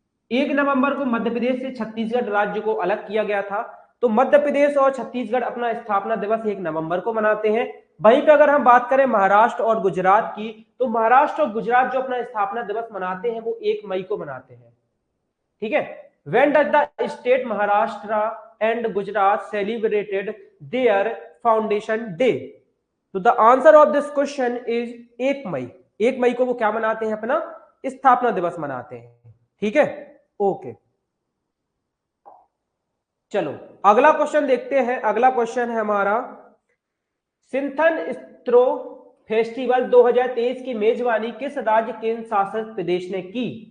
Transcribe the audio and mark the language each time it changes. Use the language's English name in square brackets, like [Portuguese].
[Hindi] 1 नवंबर को मध्य प्रदेश से छत्तीसगढ़ राज्य को अलग किया गया था, तो मध्य प्रदेश और छत्तीसगढ़ अपना स्थापना दिवस 1 नवंबर को मनाते हैं। वहीं पे अगर हम बात करें महाराष्ट्र और गुजरात की, तो महाराष्ट्र और गुजरात जो अपना स्थापना दिवस मनाते हैं वो 1 मई को मनाते हैं, ठीक है। [English] When does the state Maharashtra and Gujarat celebrated their foundation day? [Hindi] तो [English] the answer of this question is [Hindi] 1 मई। 1 मई को वो क्या मनाते हैं, अपना स्थापना दिवस मनाते हैं, ठीक है। ओके, चलो अगला क्वेश्चन देखते हैं। अगला क्वेश्चन है हमारा, सिंथन स्त्रो फेस्टिवल 2023 की मेजबानी किस राज्य केंद्र शासित प्रदेश ने की?